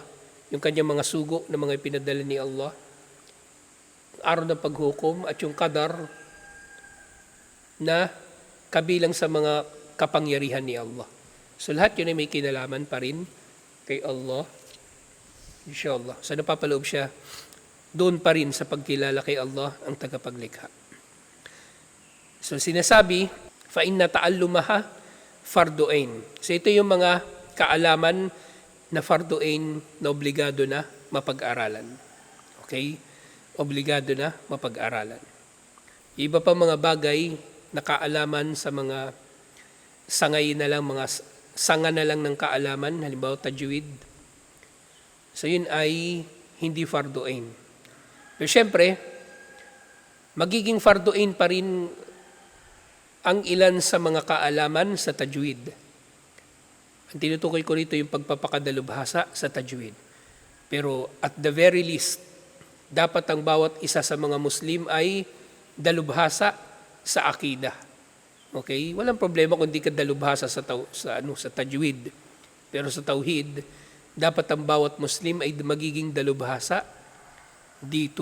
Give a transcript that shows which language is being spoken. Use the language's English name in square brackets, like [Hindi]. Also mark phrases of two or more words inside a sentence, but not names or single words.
[Filipino] Yung kanyang mga sugo na mga ipinadala ni Allah. Araw ng paghukom at yung qadar na kabilang sa mga kapangyarihan ni Allah. So lahat yun ay may kinalaman pa rin kay Allah. Inshallah. So napapaloob siya doon pa rin sa pagkilala kay Allah ang tagapaglikha. So sinasabi, [Arabic] فإن تعلمها فرض عين. [Filipino] So ito yung mga kaalaman na [Arabic] فرض عين [Filipino] na obligado na mapag-aralan. Okay? Obligado na mapag-aralan. Iba pa mga bagay na kaalaman sa mga sangay na lang, mga sanga na lang ng kaalaman, halimbawa tajwid. So yun ay hindi [Arabic] فرض عين. [Filipino] Pero syempre, magiging [Arabic] فرض عين [Filipino] pa rin ang ilan sa mga kaalaman sa tajwid. Ang tinutukoy ko rito yung pagpapakadalubhasa sa tajwid. Pero [English] at the very least, [Filipino] dapat ang bawat isa sa mga Muslim ay dalubhasa sa akida. Okay? Walang problema kung di ka dalubhasa sa tajwid. Pero sa tauhid, dapat ang bawat Muslim ay magiging dalubhasa dito.